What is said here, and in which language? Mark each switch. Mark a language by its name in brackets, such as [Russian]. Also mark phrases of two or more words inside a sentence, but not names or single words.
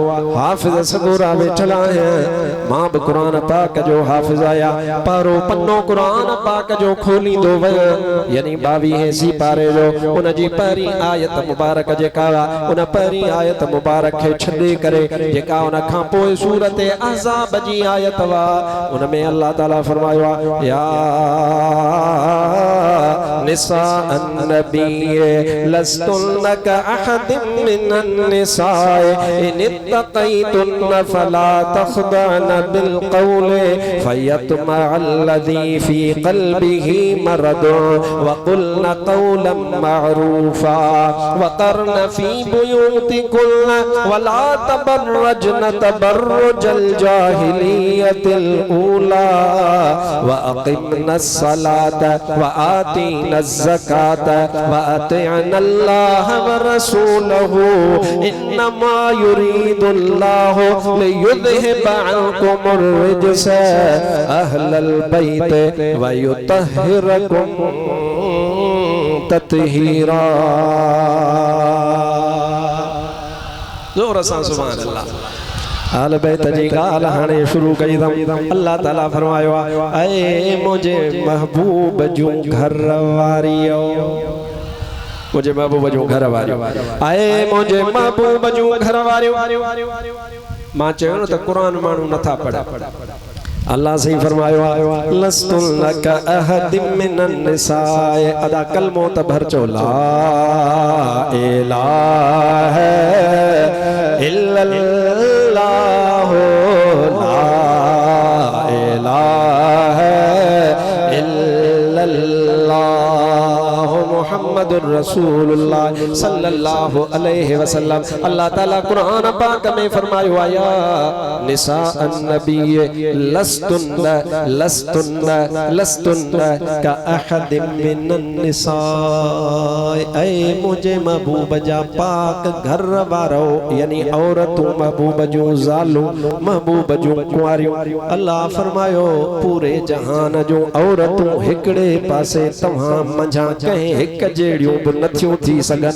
[Sindhi] हाफ़िज़ सबूरा वेठल आहियां, मां बि क़ुरान पाक जो हाफ़िज़ आहियां, पारो पन्नो क़ुरान पाक जो खोलींदो वियो, यानी 22हें सिपारे जो उन जी पहिरीं आयत मुबारक जेका उन पहिरीं आयत मुबारक खे छॾे करे जेका उन खां पोइ सूरत अहज़ाब जी आयत वा, उन में अल्लाह ताला फरमायो आहे, या [Arabic] نساء النبي لستن كأحد من النساء إن اتقيتن فلا تخضعن بال القول فيطمع الذي في قلبه مرض وقلن قولا معروفا وقرن في بيوتكن ولا تبرجن تبرج الجاهلية الأولى وأقمن الصلاة وآتين الزكاة وأطعن الله ورسوله إنما يريد الله ليذهب عنكم الرجس أهل البيت ويطهركم تطهيرا. [Sindhi] ज़ोर सां [Arabic] سبحان الله. [Sindhi] अहल बैत जी ॻाल्हि हाणे शुरू कई अथऊं। अल्लाह ताला फरमायो आहे, ऐ मुंहिंजे महबूब जूं घर वारियो, मुंहिंजे महबूब जूं घर वारियो, ऐ मुंहिंजे महबूब जूं घर वारियो। मां चयो न त क़ुरान माण्हू नथा पढ़नि, अल्लाह सही फरमायो आहे, [Arabic] لستن كأحد من النساء, [Sindhi] अदा कलमो त भर चो [Arabic] لا إله إلا الله لا إله إلا الله محمد رسول الله صلى الله عليه وسلم. [Sindhi] अल्लाह ताला कुरान पाक में फरमायो आया, [Arabic] نساء النبي لستن لستن لستن كأحد من النساء, [Sindhi] ऐ मुझे महबूब जा पाक घर वारो, यानी औरतूं महबूब जूं ज़ालूं महबूब जूं कुंवारियूं। अल्लाह फरमायो पूरे जहान जूं औरतूं हिकड़े पासे तव्हां मंझां कंहिं हिक जहिड़ियूं बि नथियूं थी सघनि।